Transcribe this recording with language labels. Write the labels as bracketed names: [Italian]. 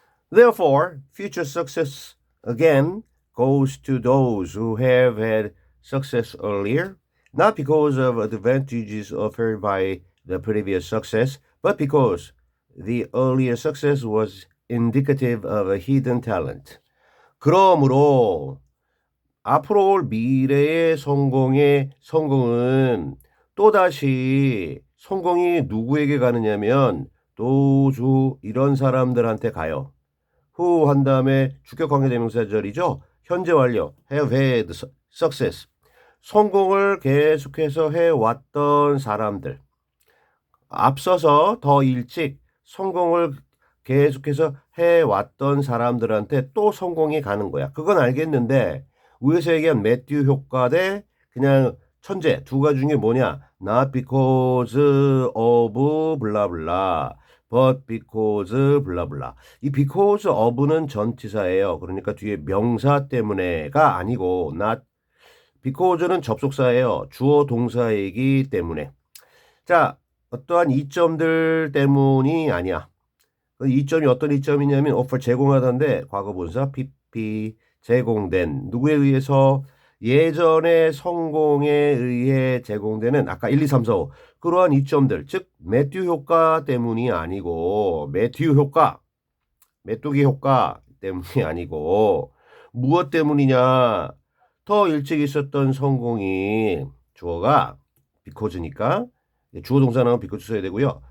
[English] Therefore, future success again goes to those who have had success earlier, not because of advantages offered by the previous success, but because the earlier success was indicative of a hidden talent. [Korean] 그러므로 앞으로 올 미래의 성공은 또다시 성공이 누구에게 가느냐면 도주 이런 사람들한테 가요. who 한 다음에 주격 관계 대명사절이죠. 현재 완료 [English] have had success [Korean] 성공을 계속해서 해왔던 사람들 앞서서 더 일찍 성공을 계속해서 해왔던 사람들한테 또 성공이 가는 거야. 그건 알겠는데 위에서 얘기한 매튜 효과 대 그냥 천재 두 가지 중에 뭐냐? [English] Not because of 블라블라 but because 블라블라. [Korean] 이 [English] because of [Korean] 는 전치사예요. 그러니까 뒤에 명사 때문에가 아니고 [English] not because [Korean] 는 접속사예요. 주어 동사이기 때문에. 자, 어떠한 이점들 때문이 아니야. 그 이점이 어떤 이점이냐면 offer 제공하던데 과거분사 PP 제공된 누구에 의해서 예전의 성공에 의해 제공되는 아까 1, 2, 3, 4, 5 그러한 이점들 즉 매튜 효과 때문이 아니고 메뚜기 효과 때문이 아니고 무엇 때문이냐 더 일찍 있었던 성공이 주어가 비코즈니까 주어 동사는 비코즈 써야 되고요.